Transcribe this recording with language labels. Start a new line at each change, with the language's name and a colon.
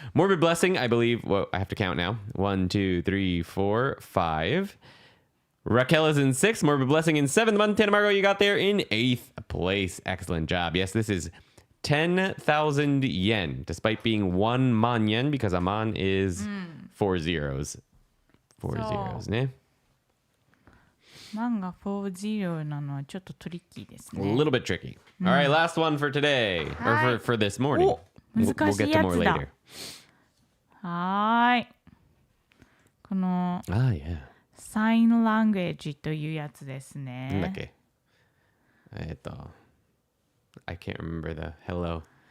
English: Morbid Blessing, I believe. Well, I have to count now. 1, 2, 3, 4, 5. Raquel is in 6th. Morbid Blessing in 7th. Montana Margo, you got there in 8th place. Excellent job. Yes, this is 10,000 yen, despite being 1 man yen, because a man is 4 zeros. 4 zeros, ne?
Japanese: 漫画40なのはちょっとトリッキーですね。
English: A little bit tricky. All right, last one for today, or for this morning. We'll get to more later.
Japanese: はーい。この
English: yeah.
Japanese: サインラングエッジというやつですなんだっね。
English: けI can't remember the hello.